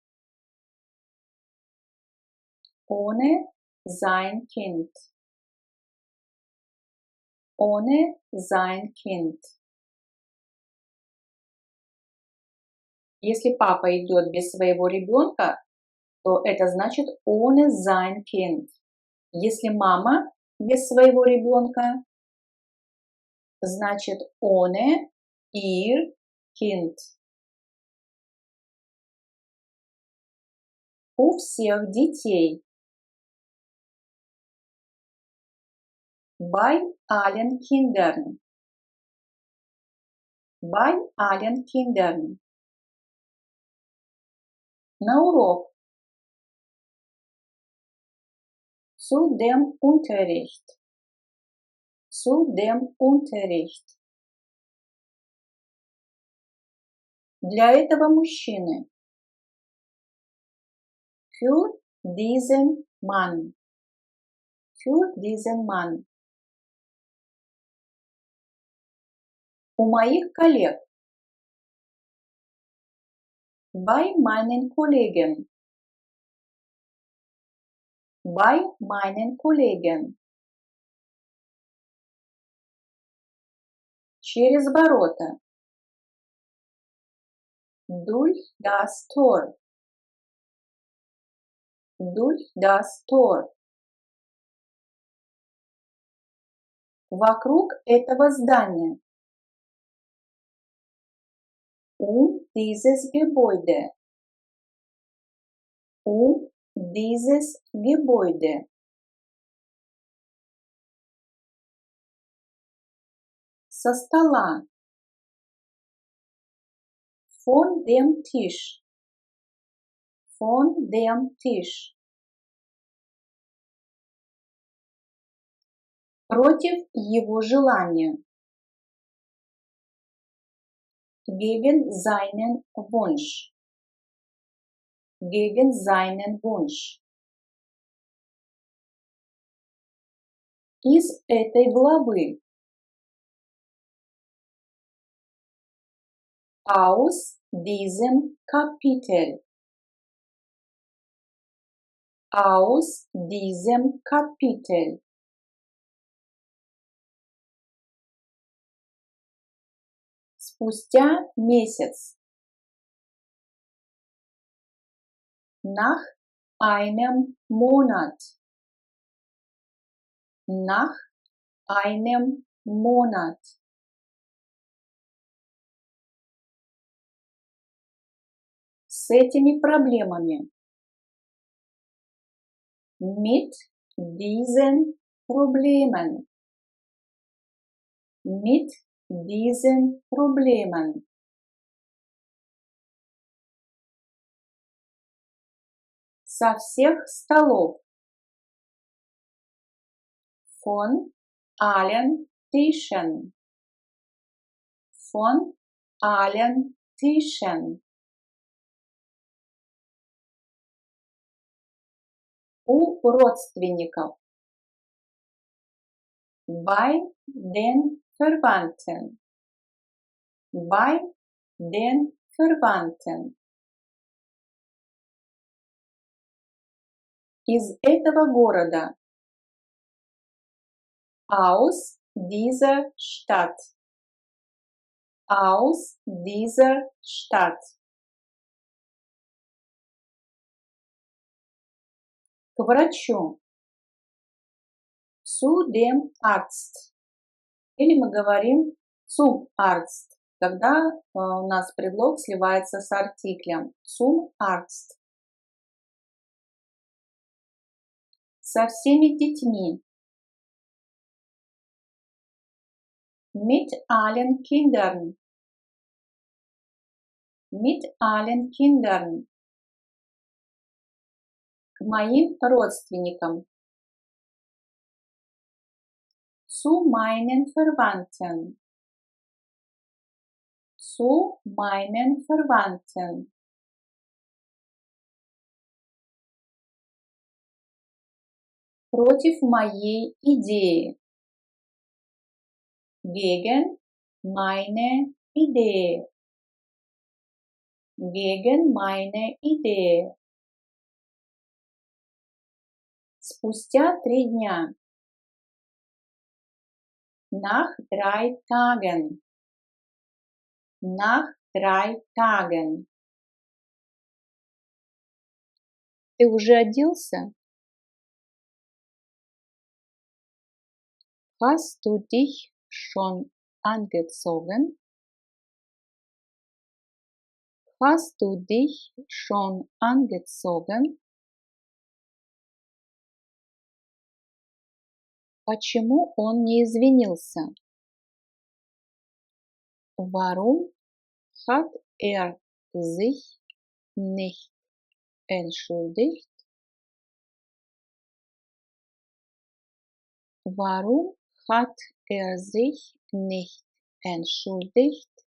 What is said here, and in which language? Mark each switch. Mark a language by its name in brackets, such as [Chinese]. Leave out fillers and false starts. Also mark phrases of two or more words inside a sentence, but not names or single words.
[German] Ohne sein Kind. Ohne sein Kind. [Russian] Если папа идет без своего ребенка, то это значит [German] ohne sein Kind. [Russian] Если мама без своего ребенка, значит [German] ohne ihr Kind. [Russian] У всех детей. [German] Bei allen Kindern. Bei allen Kindern. [Russian] На урок. [German] Zu dem Unterricht. Zu dem Unterricht. [Russian] Для этого мужчины. [German] für diesen Mann. Für diesen Mann. [Russian] У моих коллег. [German] Bei meinen Kollegen. Bei meinen Kollegen. [Russian] Через ворота. [German] Durch das Tor. Durch das Tor. [Russian] Вокруг этого здания. [German] Dieses Gebäude. Dieses Gebäude. [Russian] Со стола. [German] Von dem Tisch. Von dem Tisch. [Russian] Против его желания. [German] Gegen seinen Wunsch. Gegen seinen Wunsch. [Russian] Из этой главы. [German] Aus diesem Kapitel. Aus diesem Kapitel. [Russian] Спустя месяц. [German] Nach einem Monat. Nach einem Monat. [Russian] С этими проблемами. [German] Mit diesen Problemen. Mit diesen Problemen. [Russian] Со всех столов. [German] Von allen Tischen. Von allen Tischen. [Russian] У родственников. [German] Bei den Verwandten. Bei den Verwandten. [Russian] Из этого города. [German] Aus dieser Stadt. Aus dieser Stadt. [Russian] К врачу. [German] Zu dem Arzt. [Russian] Или мы говорим [German] zum Arzt, [Russian] когда у нас предлог сливается с артиклем. [German] Zum Arzt. [Russian] Со всеми детьми. [German] Mit allen Kindern. Mit allen Kindern. [Russian] К моим родственникам. [German] Zu meinen Verwandten. Zu meinen Verwandten. [Russian] Против моей идеи. [German] Gegen meine Idee. Gegen meine Idee. [Russian] Спустя 3 дня. [German] Nach 3 Tagen. Nach 3 Tagen. [Russian] Ты уже оделся? [German] Hast du dich schon angezogen? Hast du dich schon angezogen? [Russian] Почему он не извинился? [German] Warum hat er sich nicht entschuldigt? Warum hat er sich nicht entschuldigt?